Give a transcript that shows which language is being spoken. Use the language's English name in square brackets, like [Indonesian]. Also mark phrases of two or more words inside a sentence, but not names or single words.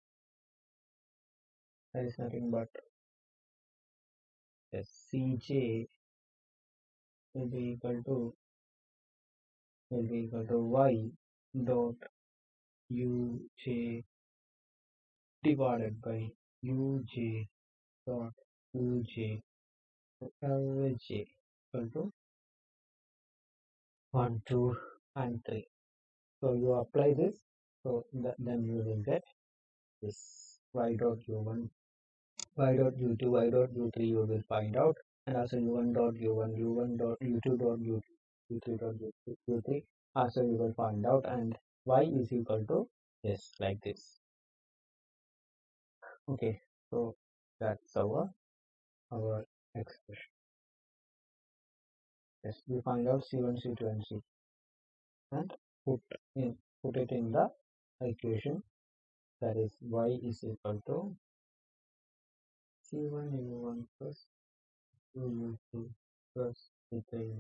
[English] nothing but Cj will be equal to y dot uj divided by uj dot uj lj equal to 1, 2, and 3. So you apply this, so then you will get this y dot u1, y dot u2, y dot u3 you will find out, and also u1 dot u1, u1 dot u2 dot u3 dot u3 also you will find out, and y is equal to this, like this. Okay, so that's our expression. Yes, we find out C1, C2, and C, and put it in the equation, that is y is equal to C1 u1 plus 2u2 plus C3.